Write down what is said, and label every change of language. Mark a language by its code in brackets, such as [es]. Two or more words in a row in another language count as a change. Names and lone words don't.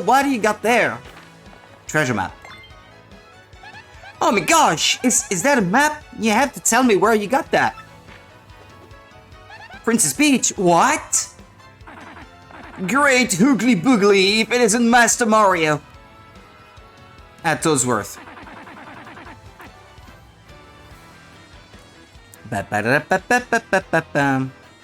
[en] What do you got there? Treasure map. Oh my gosh! Is that a map? You have to tell me where you got that. Princess Peach? What? Great hoogly boogly if it isn't Master Mario. At Toadsworth. Ba-ba-da-ba-ba-ba-ba-ba-bam.